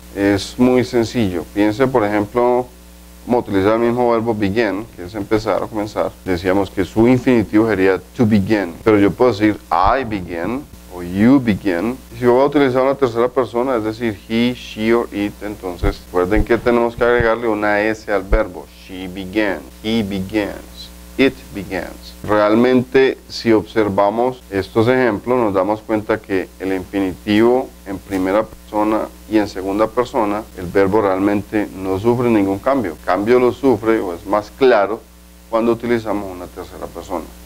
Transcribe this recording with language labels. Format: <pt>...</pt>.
<es>Es muy sencillo. Piense, por ejemplo, como utilizar el mismo verbo begin, que es empezar o comenzar. Decíamos que su infinitivo sería to begin, pero yo puedo decir</es> <en>I begin</en> <es>o</es> <en>you begin.</en> <es>Y si yo voy a utilizar una tercera persona, es decir,</es> <en>he, she or it,</en> <es>entonces recuerden que tenemos que agregarle una S al verbo.</es> <en>She began, he begins, it begins.</en> <es>Realmente, si observamos estos ejemplos, nos damos cuenta que el infinitivo en primera persona y en segunda persona, el verbo realmente no sufre ningún cambio. El cambio lo sufre, o es más claro, cuando utilizamos una tercera persona.</es>